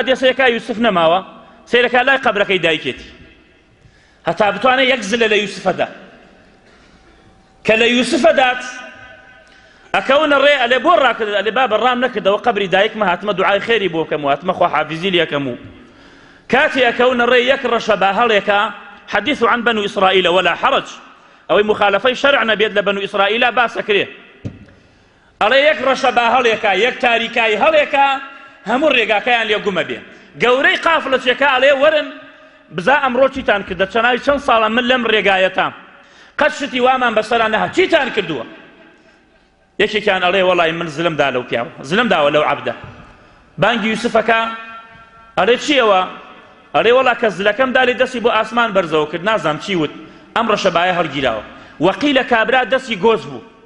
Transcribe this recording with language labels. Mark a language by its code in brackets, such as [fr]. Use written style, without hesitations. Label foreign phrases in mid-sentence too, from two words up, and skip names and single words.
[ckb] دێسەیەکا یوسف نەماوە سیرەکە لای قەبرەکەی دایکێتی هەتا بتوانێت یەک زلە لە یوسفەدا کە لە یوسفەدات ئەکەونە ڕێ ئەلێ بۆ ڕاکرد ئەلێ با بەڕام نەکردەوە قەبری دایکمە هاتمە دوعای خێری بۆ بکەم و هاتمە خواحافیزی لێ یەکەم و کاتی ئەکەونە ڕێ یەک ڕەشە با هەڵێکە [ar] حەدیث عن بنو إسرائيل ولا حرج [ckb] ئەوەی مخالفەی شەرع نەبێت لە بنو ئیسرائیلا باسەکرێ ئەڵێ یەک ڕەشە با هەڵێکە یەک تاریکای هەڵێکە هەموو ڕێگاکەیان لێ گومە بێ گەورەی قافڵەچێکە ئەڵێ وەرن بزا ئەمڕۆ چیتان کردە چەناوی چەند ساڵە من لەم ڕێگایەتە قەت شتی وامان بەسەران نەهات چیتان کردووە یەکێکیان ئەڵێ وەڵای من زلمدا لەو پیاوە زلمداوە لەو عەبدە بانگی یوسفەکە ئەڵێ چیەوە ئەڵێ وەڵا کە زلەکەم دالی دەستی بۆ ئاسمان بەرزەوە کرد نازام چی وت ئەم ڕەشەبایە هەڵگیراوە وەقیلە کابرا دەستی گۆز بوو